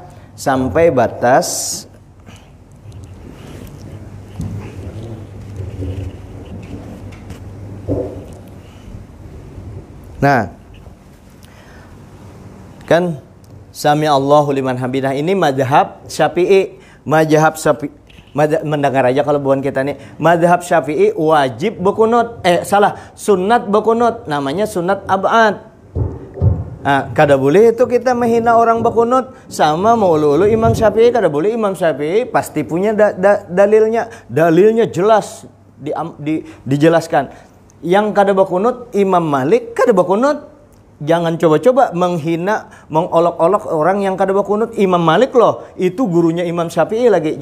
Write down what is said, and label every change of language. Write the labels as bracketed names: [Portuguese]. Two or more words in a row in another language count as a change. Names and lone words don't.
[Indonesian] Sampai batas nah, kan [Arabic] سمع الله لمن حمده [Indonesian] ini madhab Syafi'i. Mendengar aja kalau bukan kita nih. Madhab Syafi'i wajib berkunut. Sunat berkunut. Namanya sunat ab'ad. [Banjar] Kada boleh itu kita menghina orang berkunut. Sama mau ulu Imam Syafi'i. Kada boleh Imam Syafi'i pasti punya dalilnya. [Indonesian] Dalilnya jelas dijelaskan. [Banjar] Yang kada berkunut Imam Malik kada berkunut. [Indonesian] Jangan coba-coba menghina, mengolok-olok orang yang kada berkunut. Imam Malik loh, itu gurunya Imam Syafi'i lagi.